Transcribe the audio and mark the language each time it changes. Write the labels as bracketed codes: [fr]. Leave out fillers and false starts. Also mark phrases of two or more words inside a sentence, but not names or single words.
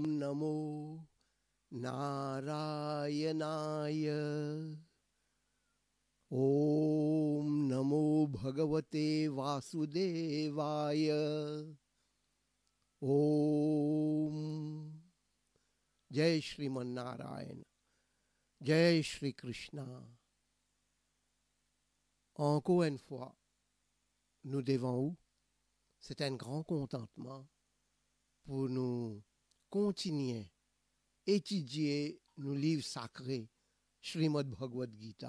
[sa] नमो नारायणाय ॐ नमो भगवते वासुदेवाय ॐ जय श्रीमन्नारायण जय श्री Krishna. [fr] Encore une fois, nous devons où? C'est un grand contentement pour nous continuer à étudier nos livres sacrés, Srimad Bhagavad Gita.